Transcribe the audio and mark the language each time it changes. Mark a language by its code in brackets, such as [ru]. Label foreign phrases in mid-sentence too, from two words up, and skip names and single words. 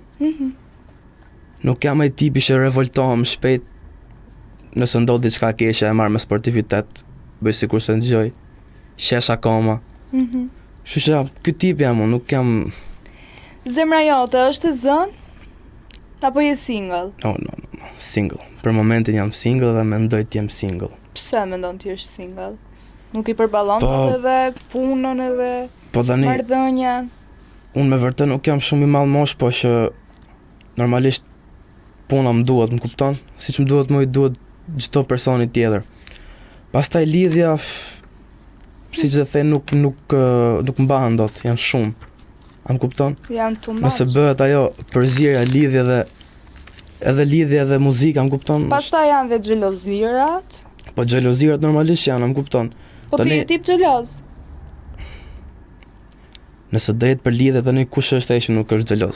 [sq] Nuk jam ai tipi që revoltohem shpejt nëse ndodh diçka keqe, e marr me sportivitet, bëj sikur se ndëgjoj. Qesh akoma. Kështu që ky tip jam unë, nuk jam Zemra jote është e zënë? Apo je single? [en] no, single. [sq] Për momentin jam single dhe mendoj të jem single. Pse mendon ti je single? Nuk i përballon Po, edhe punën edhe Po tani marrëdhënien? unë me vërtet nuk jam shumë i madh mosh, po që normalisht puna më duhet, më kupton? Siç më duhet, më i duhet çdo personi tjetër. Pastaj lidhja, siç e the, nuk mbahen dot, janë shumë. A më kupton? Jam [en] too much. [sq] Nëse bëhet ajo përzierja, lidhje dhe edhe lidhje dhe muzika, më kupton? Pastaj janë dhe xhelozirat. Po xhelozirat normalisht janë, më kupton? Po ti Tani- je tip xheloz. Nëse do jetë për lidhje tani kush është ai që nuk është xheloz?